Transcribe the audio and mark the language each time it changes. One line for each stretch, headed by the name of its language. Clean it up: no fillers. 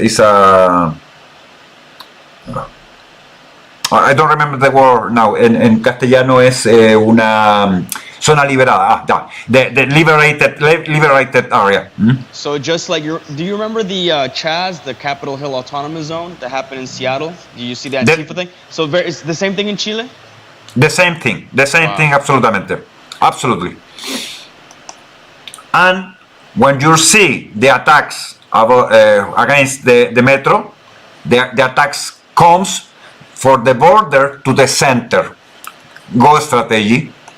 English: It's a I don't remember the word now.
Spanish: En castellano es una zona liberada.
English: The liberated area. So just like do you remember the Chaz, the Capitol Hill Autonomous Zone that happened in Seattle? Do you see that Antifa thing? So it's the same thing in Chile? The same thing. The same thing,
Spanish: absolutamente.
English: Absolutely. And when you see the attacks against the metro, the attacks comes for the border to the center, go strategy,